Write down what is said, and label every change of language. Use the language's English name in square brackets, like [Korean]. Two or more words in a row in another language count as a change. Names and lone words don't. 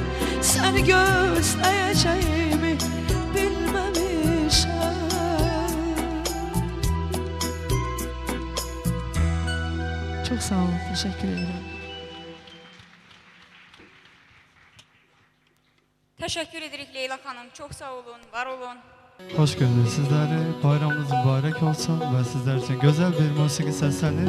[Azerbaijani] Səni gözləyəcəyimi bilməmişəm. Çox sağ olun, təşəkkür edirəm. Təşəkkür edirik Leyla xanım. Çox sağ olun, var olun. [Turkish] Hoş gördük sizleri. Bayramınız mübarek olsun ve sizler için güzel bir musiki seslenir.